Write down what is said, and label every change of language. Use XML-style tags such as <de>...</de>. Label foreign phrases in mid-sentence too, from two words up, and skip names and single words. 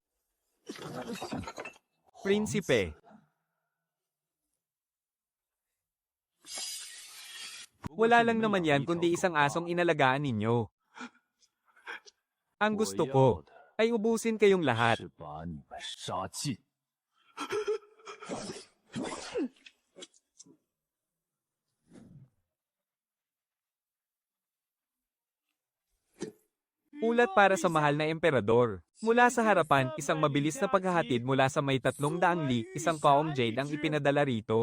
<tl>Prinsipe. Wala lang naman yan kundi isang asong inalagaan ninyo. Ang gusto ko ay ubusin kayong lahat.</tl> <zh>是把你们杀尽。</zh> <tl>Ulat para sa mahal na emperador. Mula sa harapan, isang mabilis na paghahatid mula sa may 300 li, isang kaong jade ang ipinadala rito.</tl>